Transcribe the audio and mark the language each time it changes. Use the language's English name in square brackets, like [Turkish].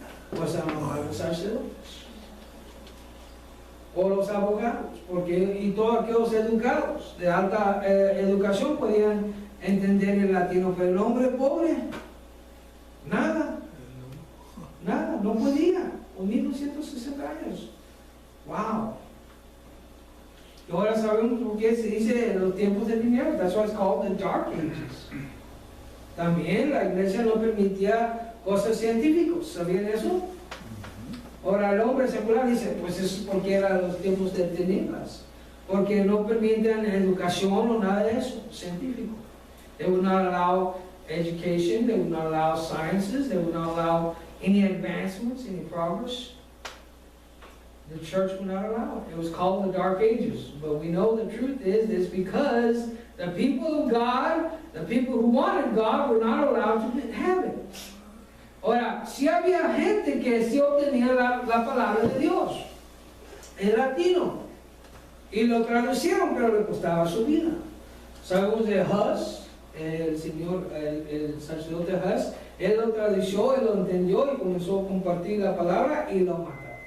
[Spanish] Pues a los sacerdotes o los abogados, y todos aquellos educados de alta educación podían entender el latino, pero el hombre pobre, nada, no podía, con 1260 años. ¡Wow! Y ahora sabemos por qué se dice los tiempos de tinieblas. [English] That's why it's called the Dark Ages. [Spanish] También la iglesia no permitía cosas científicas, ¿sabían eso? Ahora el hombre secular dice, pues eso es porque eran los tiempos de tinieblas, porque no permiten educación o nada de eso, científico. [English] They would not allow education, they would not allow sciences, they would not allow any advancements, any progress. The church would not allow it. It was called the Dark Ages. But we know the truth is because the people of God, the people who wanted God, were not allowed to have it. [Spanish] Ahora, si había gente que sí obtenía la palabra de Dios en latino y lo traducieron, pero le costaba su vida. Sabemos de Huss, el sacerdote Huss, él lo tradució, él lo entendió y comenzó a compartir la palabra y lo mataron.